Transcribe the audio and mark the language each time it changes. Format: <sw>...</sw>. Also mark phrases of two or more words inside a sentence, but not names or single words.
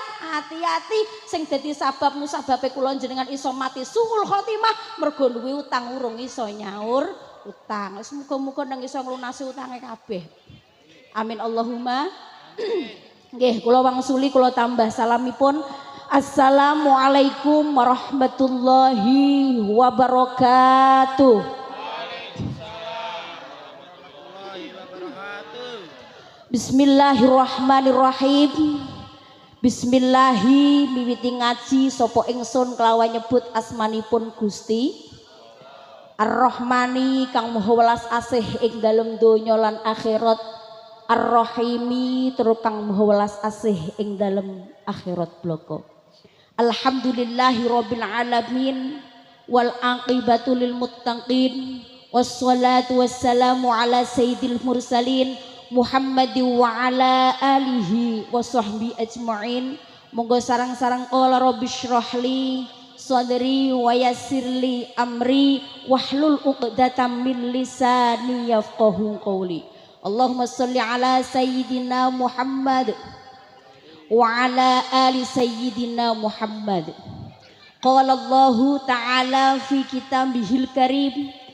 <jv>Hati-hati sing dadi sabab musababe kula jenengan iso mati</jv> <ar>سوء الخاتمة</ar> <jv>mergo duwe utang urung iso nyaur utang. Wis muga-muga nang iso nglunasi utange kabeh.</jv> <ar>آمين اللهم.</ar> <jv>Nggih, kula wangsuli kula tambah salamipun.</jv> <ar>السلام عليكم ورحمة الله وبركاته. بسم الله الرحمن الرحيم.</ar> <jv>Bismillahi miwiti ngaji sapa ingsun kelawan nyebut asmanipun Gusti Ar-Rahmani kang maha welas asih ing dalem donya lan akhirat, Ar-Rahimi tur kang maha welas asih ing dalem akhirat bloko.</jv> <ar>الحمد لله رب العالمين والعاقبة للمتقين والصلاة والسلام على سيد المرسلين محمد وعلى آله وصحبه أجمعين.</ar> <jv>Monggo sarang-sarang</jv> <ar>قال رب اشرح لي صدري ويسر لي أمري واحلل عقدة من لساني يفقهوا قولي. اللهم صل على سيدنا محمد وعلى آل سيدنا محمد. قال الله تعالى في كتابه الكريم.</ar>